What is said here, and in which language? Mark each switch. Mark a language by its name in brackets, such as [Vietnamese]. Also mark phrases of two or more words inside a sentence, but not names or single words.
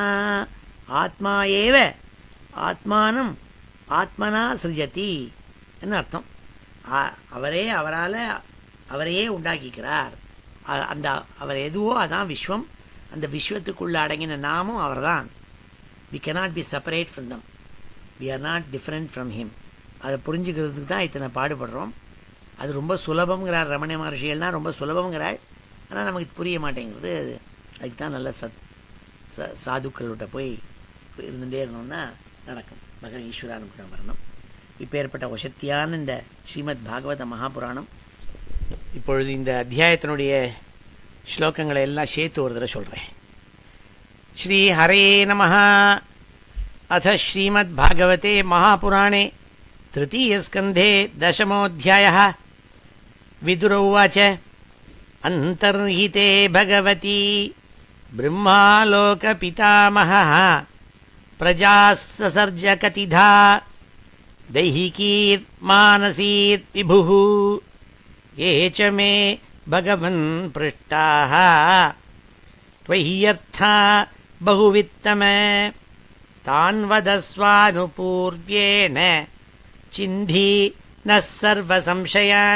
[Sanskrit] आत्मा एव आत्मानम् आत्मना सृजति [Tamil] என்ன அர்த்தம். அவரையே உண்டாக்கிக்கிறார். அந்த அவர் எதுவோ அதான் விஸ்வம். அந்த விஸ்வத்துக்குள்ளே அடங்கின நாமும் அவர் தான். [English] வி cannot be separate from them. we are not different from him. [Tamil] அதை புரிஞ்சுக்கிறதுக்கு தான் இத்தனை பாடுபடுறோம். அது ரொம்ப சுலபங்கிறார் ரமண மகர்ஷிகள்னால், ரொம்ப சுலபங்கிறாள். ஆனால் நமக்கு புரிய மாட்டேங்கிறது. அதுக்கு தான் நல்ல சாதுக்கள்கிட்ட போய் இருந்துகிட்டே இருந்தோம்னா நடக்கும். பகவான் ஈஸ்வரானுகிரகம் வரணும். இப்போ ஏற்பட்ட வசத்தியான இந்த ஸ்ரீமத் பாகவத மகாபுராணம் இப்பொழுது இந்த அத்தியாயத்தினுடைய ஸ்லோகங்களை எல்லாம் சேர்த்து ஒரு தடவை சொல்கிறேன். [Sanskrit] श्री हरे नमः. अथ श्रीमद् भागवते महापुराणे तृतीयस्कन्धे दशमोऽध्यायः. विदुर उवाच अन्तर्हिते भगवती ब्रह्मालोकपितामहः प्रजाः ससर्ज कतिधा दैहिकीर्मानसीर्विभुः ये च मे भगवन् पृष्टाः त्वय्यर्था बहुवित्तम तान् वदस्वानुपूर्व्येण चिन्धि नः सर्वसंशयान्.